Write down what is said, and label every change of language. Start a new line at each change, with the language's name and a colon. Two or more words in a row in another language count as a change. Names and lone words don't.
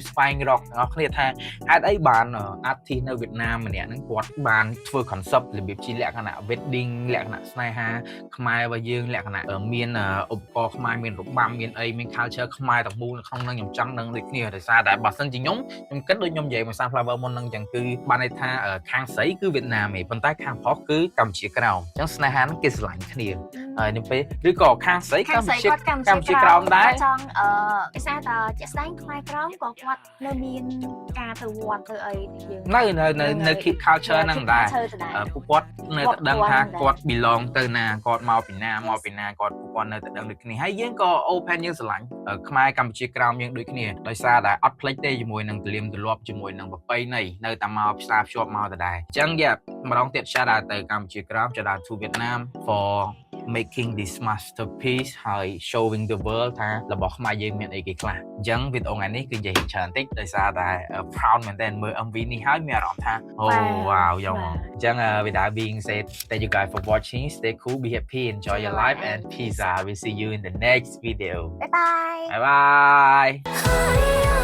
Khmer: ស្វែងរកទាំងអស់គ្នាថាហេតុអីបាន artist នៅវៀតណាមម្នាក់ហ្នឹងគាត់បានធ្វើ concept របៀបជាលក្ខណៈ wedding លក្ខណៈស្នេហាខ្មែររបស់យើងលក្ខណៈមានឧបករណ៍ខ្មែរមានរបាំមានអីមាន culture ខ្មែរទាំងមូលនៅក្នុងហ្នឹងខ្ញុំចង់នឹងដូចគ្នាដោយសារតែបើសិនជាខ្ញុំគិតដូចខ្ញុំនិយាយមួយសា flower មុនហ្នឹងអញ្ចឹងគឺបានន័យថាខាងស្រីគឺវៀតណាមឯងប៉ុន្តែខាងប្រុសគឺកម្ពុជាក្រោមអញ្ចឹងស្នេហាហ្នឹងគេស្រឡាញ់គ្នាហើយនេះពេលឬក៏ខាងស្រីកម្ពុជាក្រោមដែរ ចង់ភាសាតជាក់ស្ដែងខ្មែរក្រោមក៏គាត់នៅមានការទៅវត្តទៅអីយើង នៅ
English: keep culture
Khmer: ហ្នឹងដែរពួកគាត់នៅតែដឹងថាគាត់ belong ទៅណាគាត់មកពីណាគាត់នៅតែដឹងដូចគ្នាហើយយើងក៏ open យើងស្រឡាញ់ខ្មែរកម្ពុជាក្រោមយើងដូចគ្នាដោយសារតែអត់ភ្លេចទេជាមួយនឹងទលាមទលាប់ជាមួយនឹងប្រពៃណីនៅតែមកផ្សារភ្ជាប់មកដដែលអញ្ចឹងម្ដងទៀត
English: shout out
Khmer: ទៅកម្ពុជាក្រោម
English: shout out to Vietnam for make making this masterpiece ហើយ showing the world
Khmer: ថារបស់ខ្មែរយើងមានអីគេខ្លះអញ្ចឹងវីដេអូថ្ងៃនេះគឺនិយាយច្រើនតិចដោយសារតែ
English: proud
Khmer: មែនតើមើល MV នេះហើយមានអារម្មណ៍ថា
English: oh wow
Khmer: យកមកអញ្ចឹង
English: without being said thank you guys for watching stay cool be happy enjoy your life and peace out we'll see you in the next video bye bye bye bye